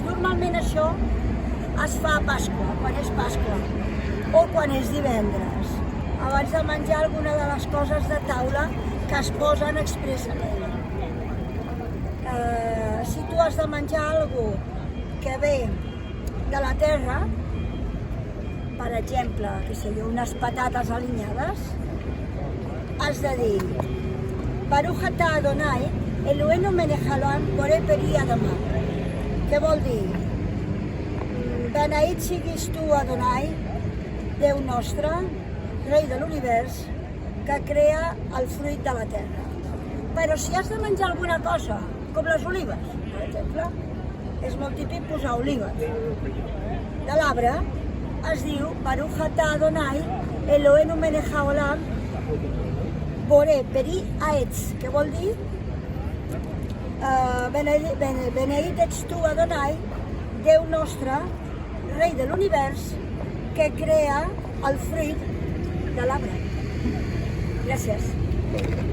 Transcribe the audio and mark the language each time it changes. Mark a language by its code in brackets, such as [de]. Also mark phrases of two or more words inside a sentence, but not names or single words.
[ca] Normalment això es fa a Pasqua, quan és Pasqua, o quan és divendres, abans de menjar alguna de les coses de taula que es posen expressament. Si tu has de menjar alguna que ve de la terra, per exemple, unes patates alinyades, has de dir [he] ברוך אתה אדוני אלוהינו מלך העולם בורא פרי האדמה. [ca] Què vol dir? Beneït siguis tu, Adonai, Déu nostre, Rei de l'univers, que crea el fruit de la terra. Però si has de menjar alguna cosa, com les olives, per exemple, és molt típic posar olives. De l'arbre es diu [he] ברוך אתה אדוני אלוהינו מלך העולם בורא פרי העץ, [ca] que vol dir beneït ets tu, Adonai, Déu nostre, Rei de l'univers, que crea el fruit de l'arbre. Gràcies.